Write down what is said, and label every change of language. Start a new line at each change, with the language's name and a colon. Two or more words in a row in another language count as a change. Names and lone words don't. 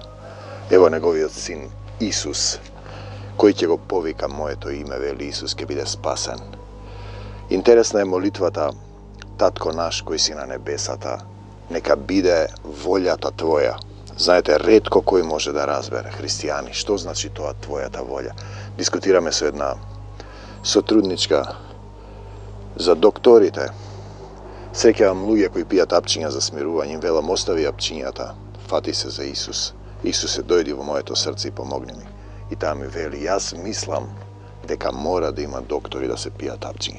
Macedonian: Ево неговиот син Исус, који ќе го повика моје то име, вели Исус, ќе биде спасен. Интересна је молитвата, татко наш који си на небесата, нека биде вољата твоја. Знајте, ретко који може да разбере, христијани, што значи то твоја та воља. Diskutirаме со една сотрудничка за докторите. Среќавам луѓе кои пијат апчиња за смирување, им велам остави апчињата, фати се за Исус. Исусе, дојди во моето срце и помогни ми. И таа ми вели, јас мислам дека мора да има доктори да се пијат апчиња.